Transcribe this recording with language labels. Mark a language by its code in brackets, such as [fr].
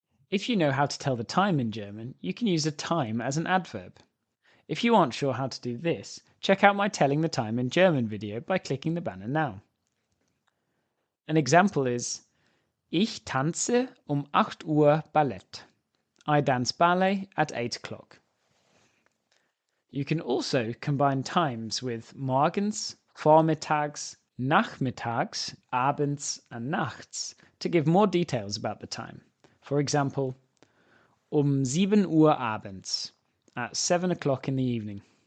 [en] If you know how to tell the time in German, you can use a time as an adverb. If you aren't sure how to do this, check out my Telling the Time in German video by clicking the banner now. [de] An example is, Ich tanze 8 Uhr Ballett. [en] I dance ballet at 8 o'clock. You can also combine times with [de] morgens, vormittags, nachmittags, abends, [en] and nachts to give more details about the time. For example, [de] 7 Uhr abends, [en] at 7 o'clock in the evening.